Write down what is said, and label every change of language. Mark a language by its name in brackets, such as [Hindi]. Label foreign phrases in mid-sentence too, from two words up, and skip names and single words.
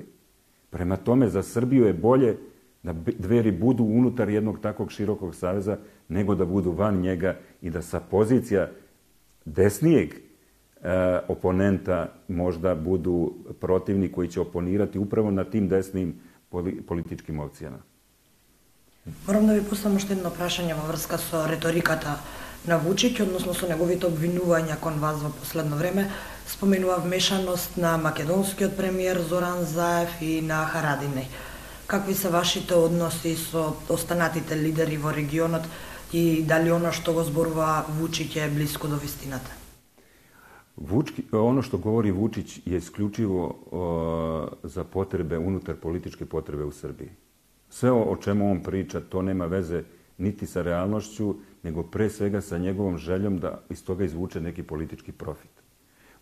[Serbian] Prema tome, za Srbiju je bolje da Dveri budu unutar jednog takvog širokog saveza, nego da budu van njega i da sa pozicija desnijeg oponenta možda budu protivni koji će oponirati upravo na tim desnim političkim opcijama. [Macedonian] Морам да ви поставам уште едно прашање во врска со реториката на Вучиќ, односно со неговите обвинувања кон вас во последно време. Споменува вмешаност на македонскиот премиер Зоран Заев и на Харадинеј. Какви се вашите односи со останатите лидери во регионот и дали ono што го зборува Вучиќ е близко до вистината? [Serbian] Ono što govori Vučić je isključivo za potrebe, unutar političke potrebe u Srbiji. Sve o čemu on priča, to nema veze niti sa realnošću, nego pre svega sa njegovom željom da iz toga izvuče neki politički profit.